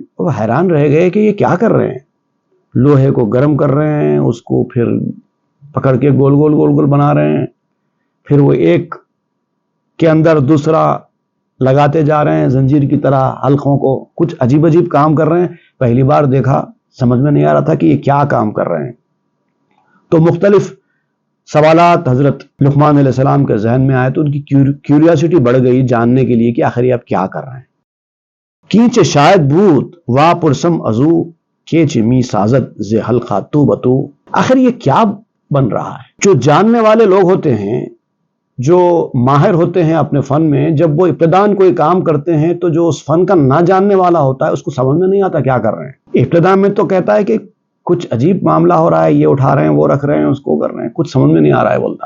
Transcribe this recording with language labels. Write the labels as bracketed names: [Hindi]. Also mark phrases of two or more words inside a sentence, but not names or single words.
[Urdu] وہ حیران رہ گئے کہ یہ کیا کر رہے ہیں، لوہے کو گرم کر رہے ہیں، اس کو پھر پکڑ کے گول گول گول گول بنا رہے ہیں، پھر وہ ایک کے اندر دوسرا لگاتے جا رہے ہیں زنجیر کی طرح حلقوں کو. کچھ عجیب عجیب کام کر رہے ہیں، پہلی بار دیکھا، سمجھ میں نہیں آ رہا تھا کہ یہ کیا کام کر رہے ہیں. تو مختلف سوالات حضرت لقمان علیہ السلام کے ذہن میں آئے تو ان کی کیوریاسٹی بڑھ گئی جاننے کے لیے کہ آخر یہ آپ کیا کر رہے ہیں. [Persian] کینچ شاید بود وا پرسم ازو کیچ می سازد ز حلقہ تو بتو. [Urdu] آخر یہ کیا بن رہا ہے؟ جو جاننے والے لوگ ہوتے ہیں، جو ماہر ہوتے ہیں اپنے فن میں، جب وہ ابتدان کوئی کام کرتے ہیں تو جو اس فن کا نہ جاننے والا ہوتا ہے اس کو سمجھ میں نہیں آتا کیا کر رہے ہیں. ابتدا میں تو کہتا ہے کہ کچھ عجیب معاملہ ہو رہا ہے، یہ اٹھا رہے ہیں، وہ رکھ رہے ہیں، اس کو کر رہے ہیں، کچھ سمجھ میں نہیں آ رہا ہے بولتا ہے.